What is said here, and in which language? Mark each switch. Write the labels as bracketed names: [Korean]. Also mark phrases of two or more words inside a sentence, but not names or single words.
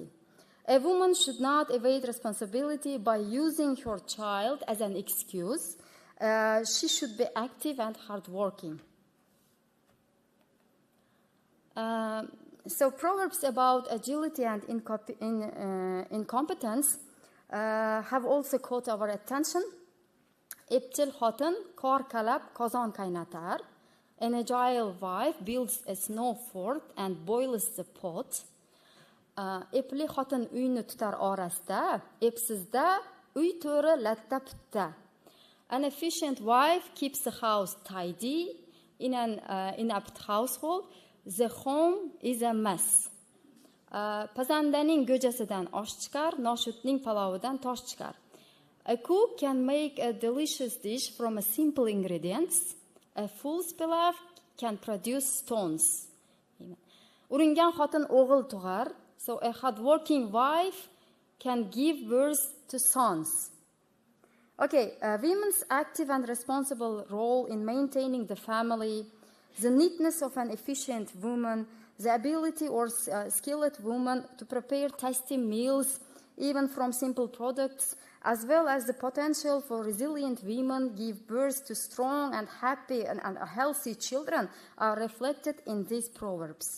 [English] A woman should not evade responsibility by using her child as an excuse. She should be active and hardworking. So Proverbs about agility and incompetence have also caught our attention. [Uzbek] Epchil xotin qor qalab qozon qaynatar. [English] An agile wife builds a snow fort and boils the pot. [Uzbek] Epli xotin uyni tutar orasida, epsizda uy to'ri latta putta. [English] An efficient wife keeps the house tidy. In an inept household, the home is a mess. [Uzbek] Pazandaning go'jasidan osh chiqar, noshudning palovidan tosh chiqar. [English] A cook can make a delicious dish from a simple ingredients. A fool's pilaf can produce stones. [Uzbek] Uringan xotin o'g'il tug'ar, [English] so a hardworking wife can give birth to sons. Okay, women's active and responsible role in maintaining the family the neatness of an efficient woman, the ability or skilled woman to prepare tasty meals, even from simple products, as well as the potential for resilient women give birth to strong and happy and healthy children are reflected in these proverbs.